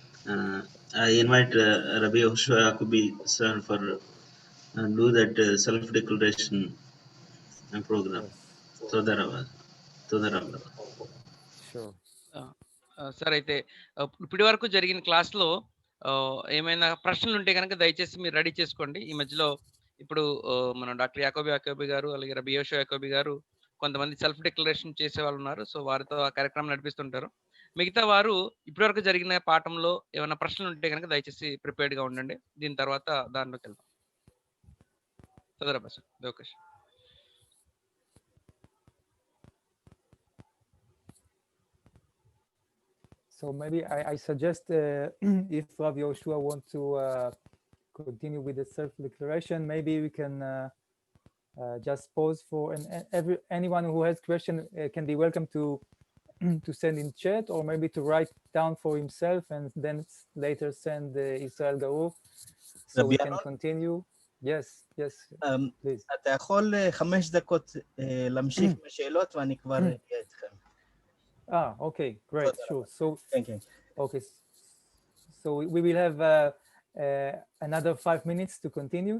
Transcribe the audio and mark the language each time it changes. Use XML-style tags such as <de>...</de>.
<en>I invite Rabbi Joshua Akubi sir for do that self-declaration program. Todarabad. Sure.</en> <te>Sir, అయితే ఇప్పటి వరకు జరిగిన క్లాస్‌లో ఏమైనా ప్రశ్నలు ఉంటే గనక దయచేసి మీరు రెడీ చేసుకోండి. ఈ మధ్యలో ఇప్పుడు మన డాక్టర్ యాకోబి గారు, అలాగే రబి యోషువా యాకోబి గారు కొంతమంది సెల్ఫ్ డిక్లరేషన్ చేసేవాళ్ళు ఉన్నారు. సో వారితో ఆ కార్యక్రమం నడిపిస్తుంటారు. మిగతా వారు ఇప్పటివరకు జరిగిన పాఠంలో ఏమైనా ప్రశ్నలు ఉంటే గనక దయచేసి ప్రిపేర్డ్‌గా ఉండండి. దీని తర్వాత దానిలోకి వెళ్దాం. తదరబా సార్, అవకాశం.</te> <en>So maybe I suggest if Rabbi Yoshua wants to continue with the self-declaration, maybe we can just pause for, and anyone who has question can be welcome to send in chat, or maybe to write down for himself and then later send Israel Gaur, so we can continue. Yes, please.</en> <he>אתה יכול 5 דקות להמשיך בשאלות ואני כבר אהיה איתכם.</he> <en>Okay, great, sure. So, thank you. Okay, so we will have another 5 minutes to continue.</en>